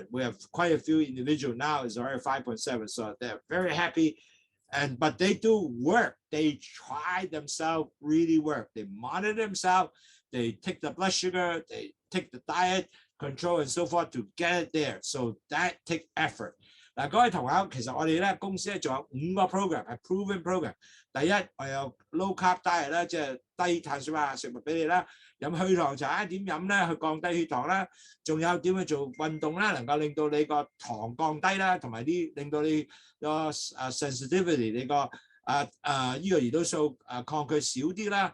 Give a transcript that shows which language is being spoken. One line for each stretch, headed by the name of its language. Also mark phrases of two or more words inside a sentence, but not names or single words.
English: We have quite a few individuals now is already 5.7, so they're very happy. But they do work. They try themselves, really work. They monitor themselves. They take the blood sugar. They take the diet control and so forth to get it there. So that takes effort.
Cantonese: 嗱，各位同學，其實我哋咧公司咧仲有5個 program 係
English: proven program。
Cantonese: 第一，我有
English: low carb diet
Cantonese: 啦，即係低碳水化食物俾你啦。飲去糖茶點飲咧，去降低血糖啦。仲有點去做運動啦，能夠令到你個糖降低啦，同埋令到你個sensitivity 你個呢個胰島素抗拒少啲啦。